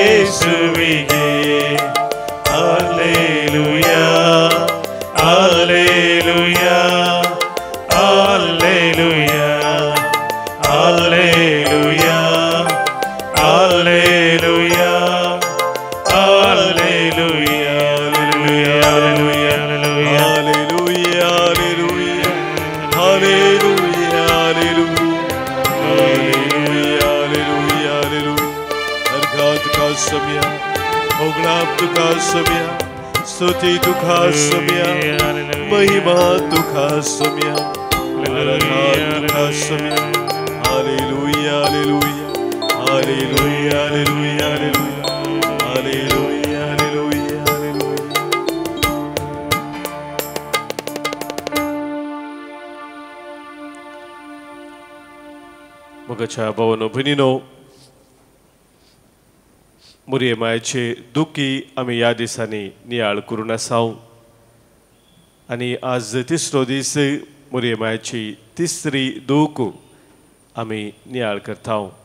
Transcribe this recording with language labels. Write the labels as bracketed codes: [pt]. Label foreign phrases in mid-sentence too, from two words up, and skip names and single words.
[kn] ಯೇಸುವಿಗೆ ಹಲ್ಲೆಲೂಯಾ ಹಲ್ಲೆಲೂಯಾ ಹಲ್ಲೆಲೂಯಾ ಹಲ್ಲೆಲೂಯಾ ಹಲ್ಲೆಲೂಯಾ ಹಲ್ಲೆಲೂಯಾ ಹಲ್ಲೆಲೂಯಾ ಹಲ್ಲೆಲೂಯಾ Hallelujah, hallelujah, hallelujah, hallelujah. [kok] Argat tuka samya, Ognap tuka samya, Stuti tuka samya, Mahima tuka samya, Aragat tuka samya. Hallelujah, hallelujah, hallelujah, hallelujah, hallelujah, hallelujah, hallelujah, hallelujah. मोगाच्या भावांनो भयणींनो, मोरये मायेचे दुखी आमी ह्या दिसांनी नियाळ करून आसाव आनी आज तिसरो दीस मोरये मायेची तिसरी दूख आमी नियाळ करताव.